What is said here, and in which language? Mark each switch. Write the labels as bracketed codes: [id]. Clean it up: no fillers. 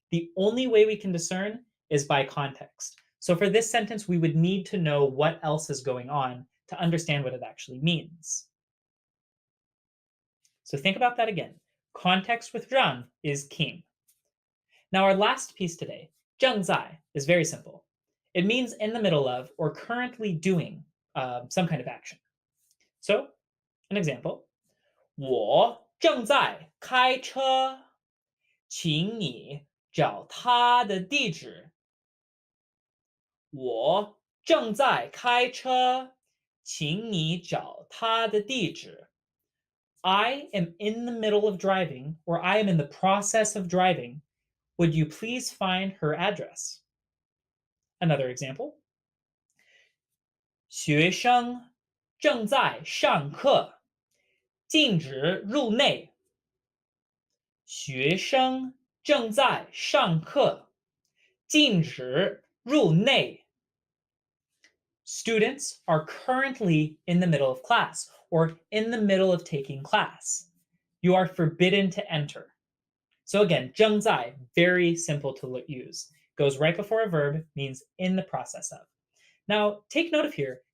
[en] The only way we can discern is by context. So for this sentence, we would need to know what else is going on to understand what it actually means. So think about that again. Context with 让 is king. Now our last piece today, 正在, is very simple. It means in the middle of or currently doing some kind of action. So, an example, [zh] 我正在开车，请你找他的地址。我正在开车，请你找他的地址。 [en] I am in the middle of driving, or I am in the process of driving. Would you please find her address? Another example. [zh] 学生正在上课，禁止入内。学生正在上课，禁止入内。 [en] Students are currently in the middle of class or in the middle of taking class. You are forbidden to enter. So again, 正在, very simple to use. Goes right before a verb, means in the process of. Now, take note of here,